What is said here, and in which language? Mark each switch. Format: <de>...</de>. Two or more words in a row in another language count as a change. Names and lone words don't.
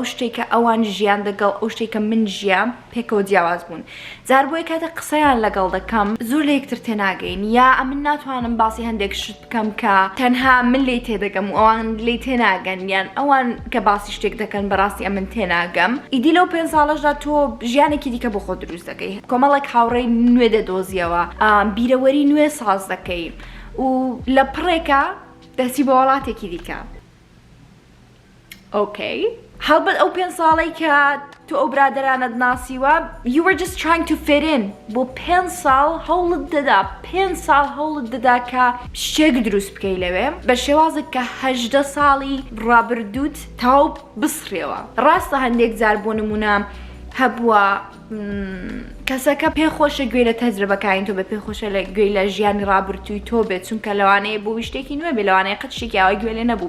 <ckb>شتێکە ئەوان ژیان دەگەڵ ئەو شتێکە من ژیان پێکەوە جیاواز بوون جار بۆی کاتە قسەیان لەگەڵ دەکەم زۆر لە یەکتر تێناگەین یا ئەمن ناتوانم باسی هەندێک شت بکەم کە تەنها من لێ تێدەگەم و ئەوان لێ تێناگەن یان ئەوان کە باسی شتێک دەکەن بەڕاستی ئەمن تێناگەم ئیدی لەو 5 ساڵەشدا تۆ ژیانێکی دیکە بۆ خۆ دروست دەکەی کۆمەڵێک هاوڕێی نوێ دەدۆزیەوە بیرەوەری نوێ ساز دەکەی و لە پڕێکە دەسی بە وڵاتێکی دیکە ئۆکەی هەڵبەت ئەو 5 ساڵی کە تو ئەو برادرانت ناسیوە</ckb> <en>you were just trying to fit in</en> <ckb>بۆ 5 ساڵ هەوڵت دەدا 5 ساڵ هەوڵت دەدا کە شتێک دروست بکەی لەوێ بە شێوازێک کە 18 ساڵی ڕابردووت تاو بسڕێەوە ڕاستە هەندێک جار بۆ نمونە هەبووە کەسەکە پێخۆشە گوێ لە تەجربەکانی تۆ بە پێخۆشە لە گوێی لە ژیانی ڕابردووی تۆ بێت چونکە لەوانەیە بۆ شتێکی نوێ بێ لەوانەیە قەت شتێکی ئەوەی گوێ لێ نەبوو</ckb>